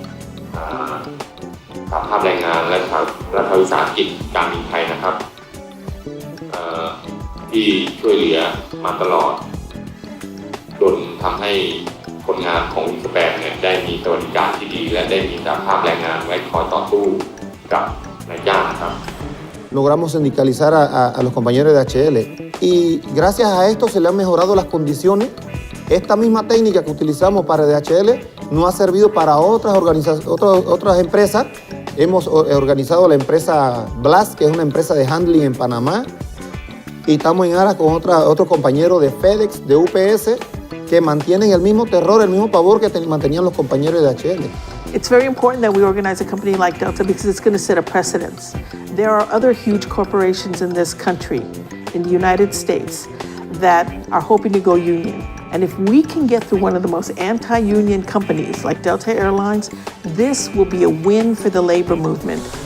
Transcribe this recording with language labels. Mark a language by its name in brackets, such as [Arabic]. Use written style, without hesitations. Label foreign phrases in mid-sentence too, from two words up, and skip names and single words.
[Thai] สหภาพแรงงานและรัฐวิสาหกิจการบินไทยนะครับที่ช่วยเหลือมาตลอดจนทำให้คนงานของสแปนเนี่ยได้มีสวัสดิการที่ดีและได้มีสหภาพแรงงานไว้คอยต่อสู้กับนายจ้างครับ [Spanish] Logramos sindicalizar a los compañeros de HL y gracias a esto se le han mejorado las condiciones. Esta misma técnica que utilizamos para DHL nos ha servido para otras empresas. Hemos organizado la empresa Blast, que es una empresa de handling en Panamá, y estamos en aras con otros compañeros de FedEx, de UPS, que mantienen el mismo terror, el mismo pavor que mantenían los compañeros de DHL. [English] It's very important that we organize a company like Delta because it's going to set a precedence. There are other huge corporations in this country, in the United States, that are hoping to go union. And if we can get through one of the most anti-union companies like Delta Airlines, this will be a win for the labor movement.